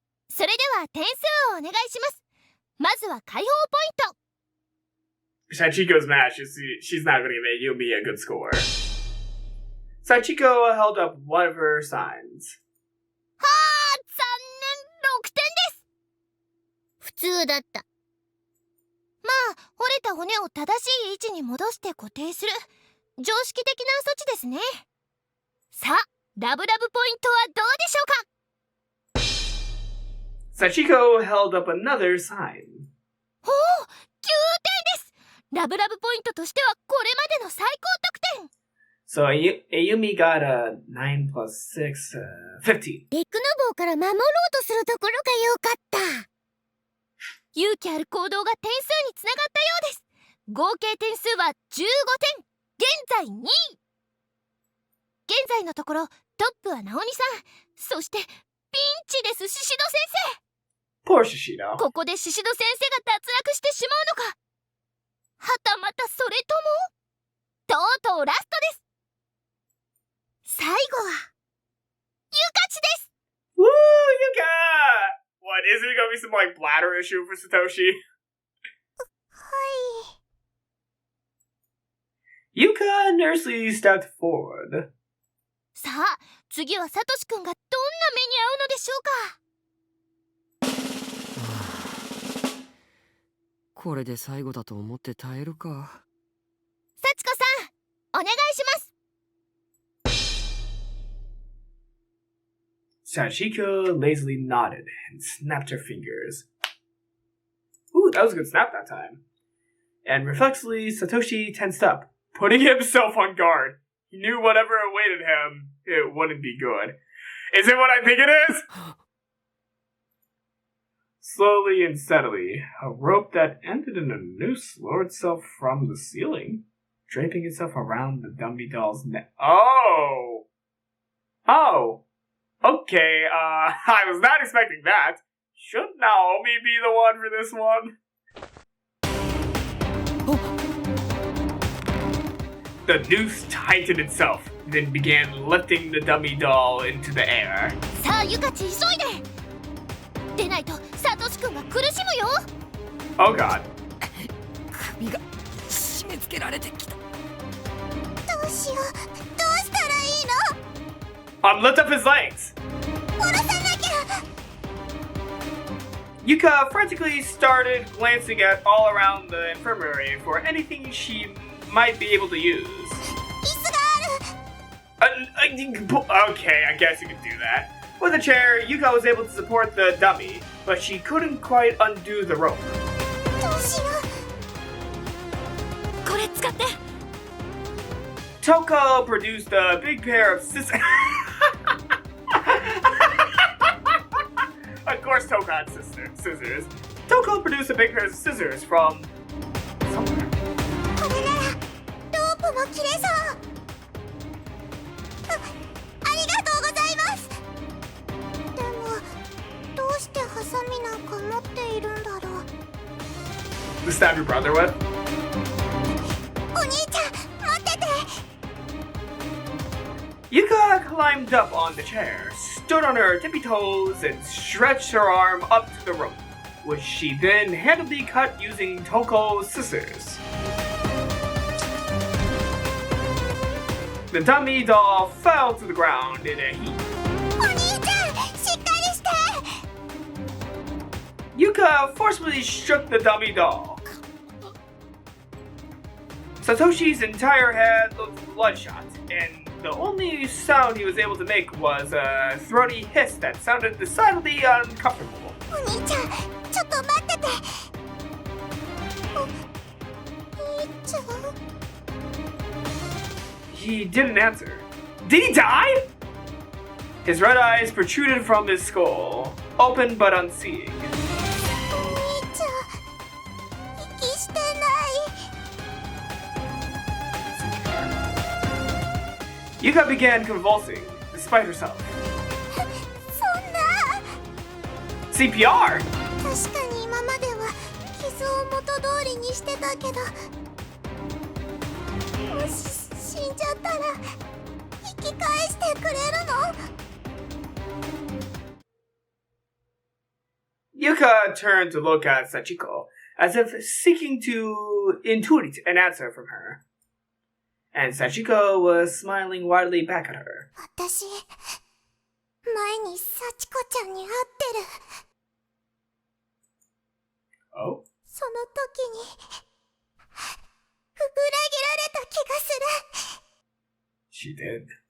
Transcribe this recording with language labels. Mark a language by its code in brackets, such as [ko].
[ja] それでは点数をお願いします。まずは解放ポイント。 [en] Sachiko's mad. She's not going to make Yumi a good score. Sachiko held up one of her signs. [ja] はあ、残念、6点です。普通だった。まあ、折れた骨を正しい位置に戻して固定する常識的な措置ですね。さあ、ラブラブポイントはどうでしょうか。 [en] Sachiko held up another sign. [ja] おお、9点です。ラブラブポイントとしてはこれまでの最高得点。 [en] So Ayumi got a 9 plus 6, 15. [ja] デクノボーから守ろうとするところが良かった。勇気ある行動が点数につながったようです。合計点数は15点。現在2位。現在のところトップはナオミさん、そしてピンチですシシド先 [en] Poor Shishido. [ja] ここでシシド先生が脱落してしまうのか、はたまたそれともとうとうラストです。最後はユカチです。 [en] Woo, Yuka! What, is it gonna be some, like, bladder issue for Satoshi? [ja] はい。 [en] Yuka nervously stepped forward. [ja] さあ、次はサトシくんがどんな目に遭うのでしょうか。これで最後だと思って耐えるか。幸子さん、お願いします。 [en] Sachiko lazily nodded and snapped her fingers. Ooh, that was a good snap that time. And reflexively, Satoshi tensed up, putting himself on guard. He knew whatever awaited him, it wouldn't be good. Is it what I think it is? Slowly and steadily, a rope that ended in a noose lowered itself from the ceiling, draping itself around the dummy doll's neck. Oh! Oh! Okay, I was not expecting that. Should Naomi be the one for this one? The noose tightened itself, then began lifting the dummy doll into the air. [ja] さあユカチ、急いで。でないとサトシくんが苦しむよ。 [en] Oh god. [ja] 首が締め付けられてきた。どうしよう。どうしたらいいの。 [en] Lift up his legs! [ja] 下ろさなきゃ。 [en] Yuka frantically started glancing at all around the infirmary for anything she might be able to use. [ja] 椅子がある。 [en] Okay, I guess you could do that. With a chair, Yuka was able to support the dummy, but she couldn't quite undo the rope. [ja] どうしよう。これ使って。 [en] Toko produced a big pair of scissors. Of course, Toko had scissors. Toko produced a big pair of scissors from somewhere. [ja] これならロープも切れそう。ありがとうございます。でもどうしてハサミなんか持っているんだろう。 [en] To stab your brother with? [ja] お兄ちゃん待ってて。 [en] Yuka climbed up on the chair, stood on her tippy toes, and stretched her arm up to the rope, which she then handily cut using Toko's scissors. The dummy doll fell to the ground in a heap. [ja] お兄ちゃんしっかりして。 [en] Yuka forcefully shook the dummy doll. Satoshi's entire head looked bloodshot, and the only sound he was able to make was a throaty hiss that sounded decidedly uncomfortable. [ja] お兄ちゃんちょっと待ってて。お兄ちゃん。 [en] He didn't answer. Did he die? His red eyes protruded from his skull, open but unseeing. [ja] お兄ちゃん息してない。 [en] Yuka began convulsing, despite herself. [ja] そんな。 [en] CPR? [ja] 確かに今までは傷を元通りにしてたけど、もし死んじゃったら生き返してくれるの？ [en] Yuka turned to look at Sachiko, as if seeking to intuit an answer from her. And Sachiko was smiling widely back at her. [ja] 私前に幸子ちゃんに会ってる。 [en] Oh? [ja] その時に裏切られた気がする。 [en] She did.